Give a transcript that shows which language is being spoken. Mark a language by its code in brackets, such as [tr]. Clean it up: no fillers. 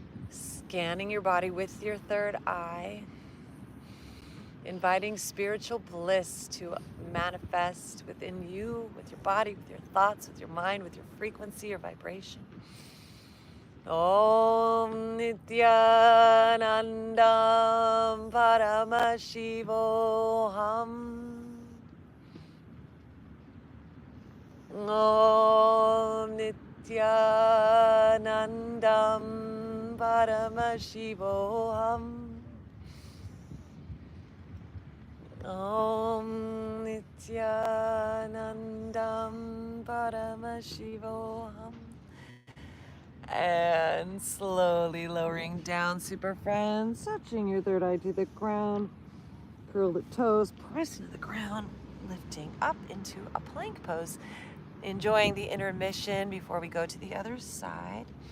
[en] Scanning your body with your third eye, inviting spiritual bliss to manifest within you, with your body, with your thoughts, with your mind, with your frequency or vibration. [sa] Om Nityanandam Paramashivoham. Om Nityanandam Paramashivoham. Om Nityanandam Paramashivoham. [en] And slowly lowering down, super friends, touching your third eye to the ground, curl the toes, press into the ground, lifting up into a plank pose. Enjoying the intermission before we go to the other side.